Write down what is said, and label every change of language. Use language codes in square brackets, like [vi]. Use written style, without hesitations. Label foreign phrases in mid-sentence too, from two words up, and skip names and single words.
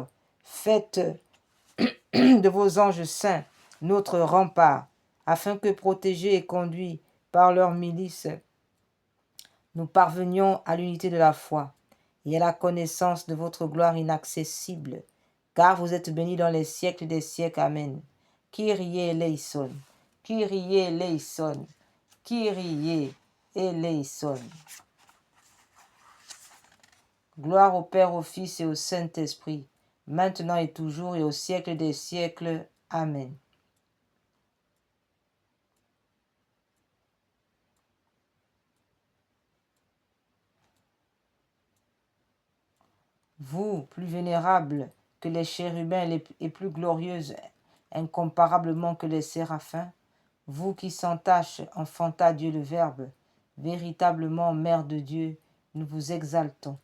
[fr] Faites de vos anges saints notre rempart, afin que, protégés et conduits par leurs milices, nous parvenions à l'unité de la foi et à la connaissance de votre gloire inaccessible, car vous êtes bénis dans les siècles des siècles. Amen. [el] Kyrie eleison, Kyrie eleison, Kyrie eleison. [fr] Gloire au Père, au Fils et au Saint-Esprit, maintenant et toujours et au siècle des siècles. Amen. Vous, plus vénérables que les chérubins et plus glorieuses incomparablement que les séraphins, vous qui sans tache enfanta Dieu le Verbe, véritablement Mère de Dieu, nous vous exaltons.